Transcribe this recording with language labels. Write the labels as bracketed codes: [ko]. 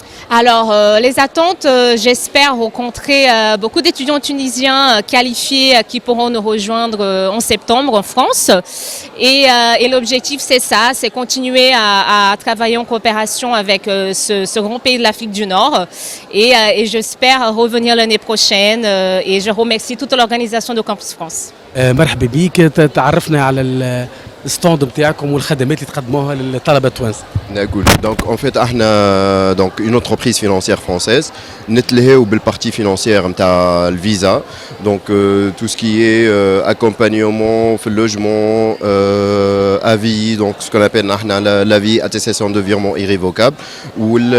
[fr] Alors, les attentes, j'espère rencontrer beaucoup d'étudiants tunisiens qualifiés qui pourront nous rejoindre en septembre en France. Et l'objectif, c'est ça, c'est continuer à travailler en coopération avec ce grand pays de l'Afrique du Nord. Et j'espère revenir l'année prochaine. Et je remercie toute l'organisation de Campus France. [ar] مرحبا بيك تعرفنا على الستاند نتاعكم والخدمات اللي تقدموها للطلبه التوانسه. [fr] Donc en fait احنا donc une entreprise financière française [ar] نتلهيو بالpartie financière نتاع الفيزا [fr] donc tout ce qui est accompagnement في اللوجمون avis donc ce qu'on appelle احنا l'avis attestation de virement irrévocable ou